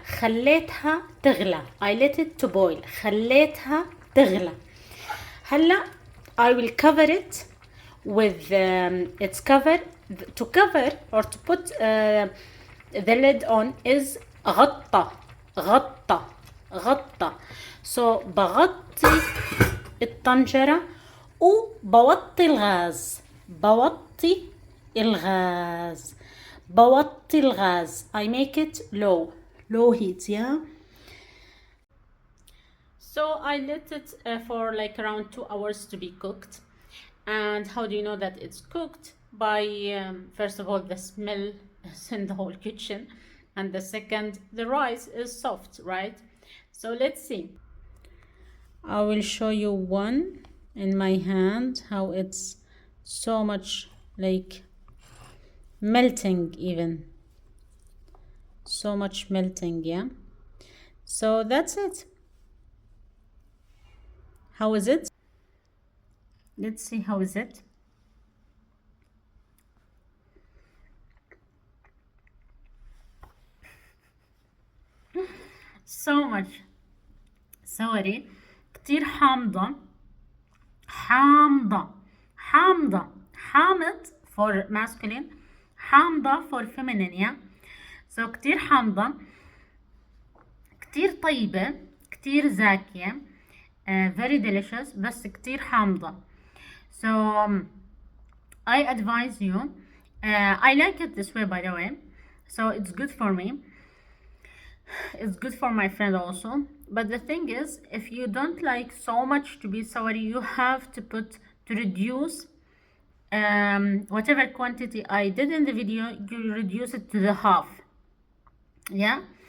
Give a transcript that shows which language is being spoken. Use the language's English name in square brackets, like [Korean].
[Arabic] خليتها تغلى. [English] I let it to boil. خليتها تغلى. هلا I will cover it with its cover. To cover or to put the lid on is غطى, غطى, غطى. [Arabic] So بغطي الطنجرة وبوطي الغاز, بوطي الغاز, بوطي الغاز. [English] I make it low heat, yeah. So I let it for like around 2 hours to be cooked. And how do you know that it's cooked? By first of all, the smell is in the whole kitchen, and the second, the rice is soft, right? So let's see. I will show you one in my hand, how it's so much like melting, even so much melting, yeah. So that's it. How is it? Let's see, how is it? So much sorry, [Arabic] كتير حامضة, حامضة, حامضة, [English] حامض for masculine, حامضة for feminine, yeah. [Arabic] So كتير حامضة, كتير طيبة, كتير زاكية, [English] very delicious, [Arabic] بس كتير حامضة. [English] So I advise you, I like it this way, by the way, so it's good for me, it's good for my friend also. But the thing is, if you don't like so much to be sour, you have to reduce whatever quantity I did in the video, you reduce it to the half, yeah.